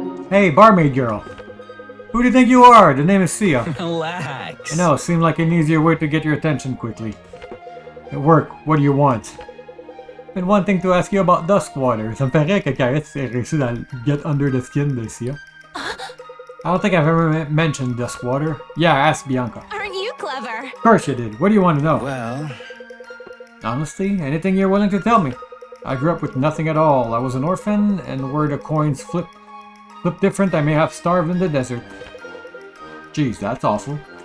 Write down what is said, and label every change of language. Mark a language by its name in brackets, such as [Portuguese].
[English] Hey, barmaid girl. Who do you think you are? The name is Sia. Relax. I know, seemed like an easier way to get your attention quickly. At work, what do you want? Been wanting to ask you about Duskwater. [French] Ça me paraît que Carrette ait réussi à [English] get under the skin [French] de Sia. [English] I don't think I've ever mentioned Duskwater. Yeah, ask Bianca. Aren't you clever? Of course you did. What do you want to know? Well, Honestly, anything you're willing to tell me. I grew up with nothing at all. I was an orphan, and where the coins Flip different, I may have starved in the desert. Jeez, that's awful.